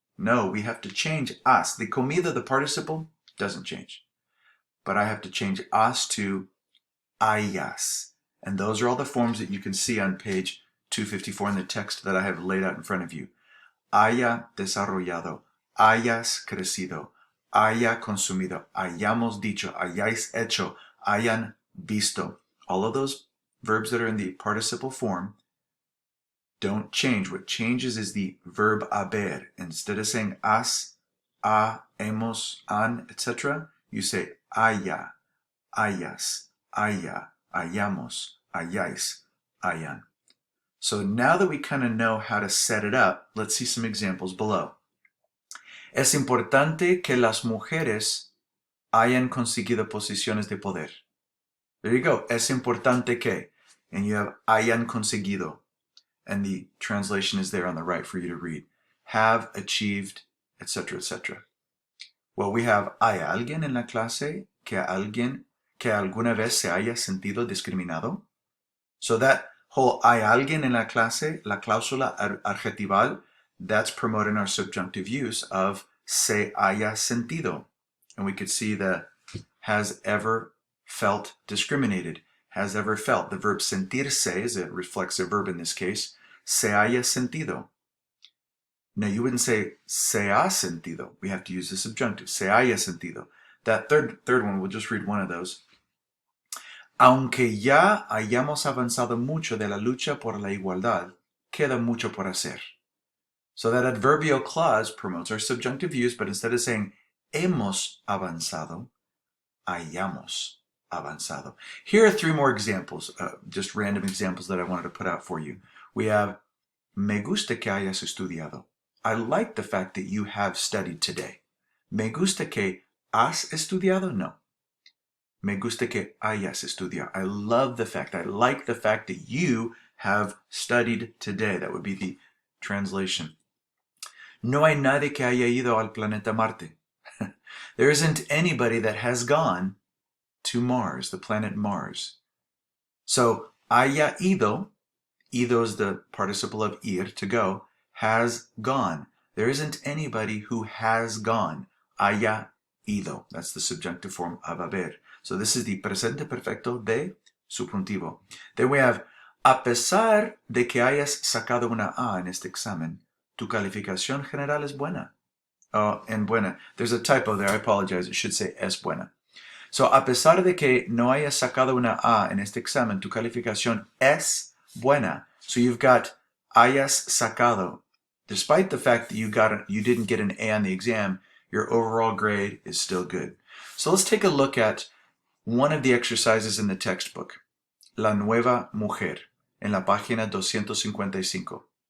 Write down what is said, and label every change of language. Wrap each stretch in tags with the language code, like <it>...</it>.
<en>No, we have to change has. The comido, the participle, doesn't change. But I have to change has to hayas. And those are all the forms that you can see on page 254 in the text that I have laid out in front of you.</en> <es>Haya desarrollado, hayas crecido, haya consumido, hayamos dicho, hayáis hecho, hayan visto.</es> <en>All of those verbs that are in the participle form don't change. What changes is the verb haber. Instead of saying has, ha, hemos, han, etc., you say haya, hayas, haya, hayamos, hayáis, hayan. So now that we kind of know how to set it up, let's see some examples below.</en> <es>Es importante que las mujeres hayan conseguido posiciones de poder.</es> <en>There you go.</en> <es>Es importante que.</es> <en>And you have hayan conseguido. And the translation is there on the right for you to read. Have achieved, etc., etc. Well, we have</en> <es>¿hay alguien en la clase que alguna vez se haya sentido discriminado?</es> <en>So that whole</en> <es>¿hay alguien en la clase, la cláusula adjetival,</es> <en>that's promoting our subjunctive use of</en> <es>se haya sentido.</es> <en>And we could see the has ever felt discriminated. Has ever felt. The verb sentirse is a reflexive verb in this case. Se haya sentido. Now you wouldn't say se ha sentido. We have to use the subjunctive. Se haya sentido. That third one, we'll just read one of those.</en> <es>Aunque ya hayamos avanzado mucho de la lucha por la igualdad, queda mucho por hacer.</es> <en>So that adverbial clause promotes our subjunctive use, but instead of saying hemos avanzado, hayamos avanzado. Here are three more examples, just random examples that I wanted to put out for you. We have,</en> <es>me gusta que hayas estudiado.</es> <en>I like the fact that you have studied today.</en> <es>Me gusta que has estudiado? No. Me gusta que hayas estudiado.</es> <en>I like the fact that you have studied today. That would be the translation.</en> <es>No hay nadie que haya ido al planeta Marte.</es> <en>There isn't anybody that has gone to Mars, the planet Mars. So, haya ido is the participle of ir, to go, has gone. There isn't anybody who has gone. Haya ido. That's the subjunctive form of haber. So this is the presente perfecto de subjuntivo. Then we have,</en> <es>a pesar de que hayas sacado una A en este examen, tu calificación general es buena. Oh, en buena.</es> <en>There's a typo there. I apologize. It should say es buena.</en> <es>So, a pesar de que no hayas sacado una A en este examen, tu calificación es buena.</es> <en>So you've got hayas sacado. Despite the fact that you didn't get an A on the exam, your overall grade is still good. So let's take a look at one of the exercises in the textbook.</en> <es>La nueva mujer, en la página 255.</es>